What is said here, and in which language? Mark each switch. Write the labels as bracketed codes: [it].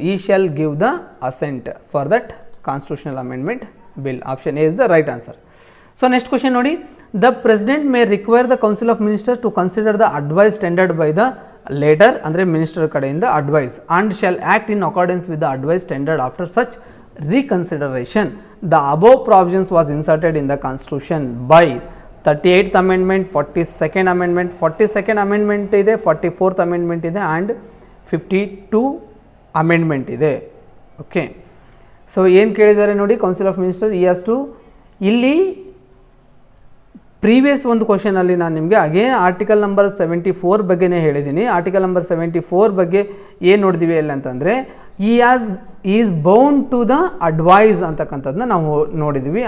[en] He shall give the assent for that constitutional amendment bill. Option A is the right answer. So next question ನೋಡಿ, the president may require the council of ministers to consider the advice tendered by the latter, [kn] ಅಂದರೆ minister ಕಡೆಯಿಂದ advice, [en] And shall act in accordance with the advice tendered after such reconsideration. The above provisions was inserted in the constitution by 38th amendment, 42nd amendment, 42nd amendment [kn] ಇದೆ, [en] 44th amendment ಇದೆ, and 52 amendment ಇದೆ. [kn] Okay, so ಏನು ಕೇಳಿದ್ದಾರೆ ನೋಡಿ, council of ministers ಈ has to, ಇಲ್ಲಿ previous ಒಂದು ಕ್ವಶನಲ್ಲಿ ನಾನು ನಿಮಗೆ ಅಗೇನ್ ಆರ್ಟಿಕಲ್ ನಂಬರ್ 74 ಬಗ್ಗೆನೇ ಹೇಳಿದ್ದೀನಿ. ಆರ್ಟಿಕಲ್ ನಂಬರ್ 74 ಬಗ್ಗೆ ಏನು ನೋಡಿದ್ವಿ ಅಲ್ಲಿ ಅಂತಂದರೆ, [en] is bound to the advice [kn] ಅಂತಕ್ಕಂಥದ್ದನ್ನ ನಾವು ನೋಡಿದ್ವಿ.